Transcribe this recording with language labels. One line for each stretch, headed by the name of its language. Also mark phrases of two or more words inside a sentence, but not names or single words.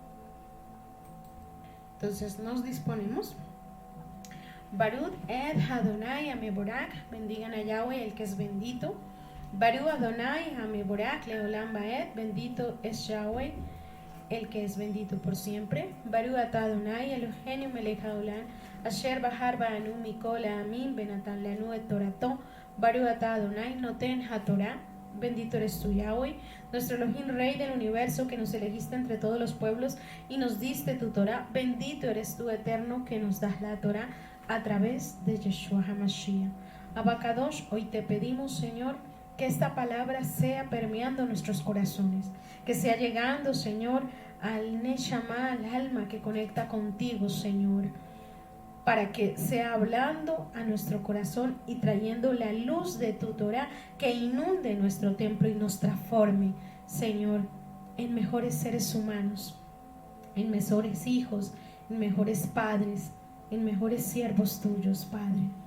Spanish: Entonces nos disponemos.
Hebrew: ברכו את אדוני המבורך,
Spanish: bendigan a Yahweh el que es bendito.
Hebrew: ברוך אדוני המבורך לעולם ועד,
Spanish: bendito es Yahweh el que es bendito por siempre.
Hebrew: ברוך אתה אדוני אלוהינו מלך העולם אשר בחר בנו מכל העמים ונתן לנו את תורתו. ברוך אתה אדוני נותן התורה,
Spanish: bendito eres tú, Yahweh, nuestro Elohim, Rey del universo, que nos elegiste entre todos los pueblos y nos diste tu Torah. Bendito eres tú, Eterno, que nos das la Torah a través de Yeshua HaMashiach. Abacadosh, hoy te pedimos, Señor, que esta palabra sea permeando nuestros corazones, que sea llegando, Señor, al Neshama, al alma que conecta contigo, Señor, para que sea hablando a nuestro corazón y trayendo la luz de tu Torah que inunde nuestro templo y nos transforme, Señor, en mejores seres humanos, en mejores hijos, en mejores padres, en mejores siervos tuyos, Padre.